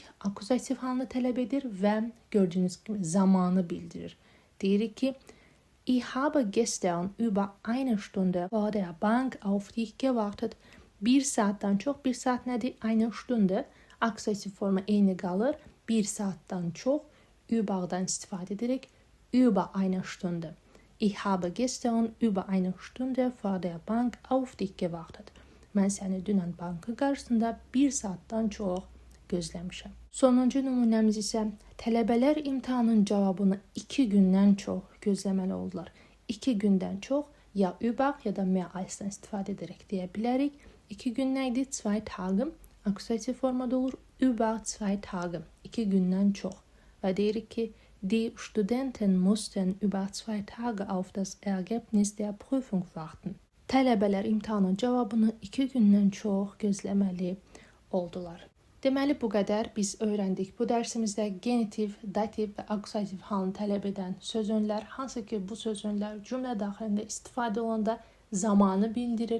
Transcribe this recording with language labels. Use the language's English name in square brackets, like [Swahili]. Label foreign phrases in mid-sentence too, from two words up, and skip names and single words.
[Azerbaijani] Akuzativ halını tələb edir və gördüyünüz kimi zamanı bildirir. Deyirik ki, [German] ich habe gestern über eine Stunde vor der Bank auf dich gewartet. [Azerbaijani] 1 saatdan çox, 1 saat nədir? [German] Eine Stunde. [Azerbaijani] Akuzativ forma eyni qalır. 1 saatdan çox, überdən istifadə edirik. [German] Über eine Stunde. Ich habe gestern über eine Stunde vor der Bank auf dich gewartet. [Azerbaijani] Mən səni dünən bankın qarşısında 1 saatdan çox gözləmişəm. Sonuncu nümunəmiz isə tələbələr imtahanın cavabını 2 gündən çox gözləməli oldular. 2 gündən çox ya über ya da [German] mehr als'dan [Azerbaijani] istifadə edərək deyə bilərik. 2 gün nə idi? 2 Tage. Akuzativ formada olur. [German] Über 2 Tage. [Azerbaijani] 2 gündən çox. Və deyirik ki, [German] Die Studenten mussten über 2 Tage auf das Ergebnis der Prüfung warten. [Azerbaijani] Tələbələr imtahanın cavabını 2 gündən çox gözləməli oldular. Deməli, bu qədər biz öyrəndik. Bu dərsimizdə genitiv, dativ və akusativ halını tələb edən sözünlər, hansı ki bu sözünlər cümlə daxilində istifadə olanda zamanı bildirir.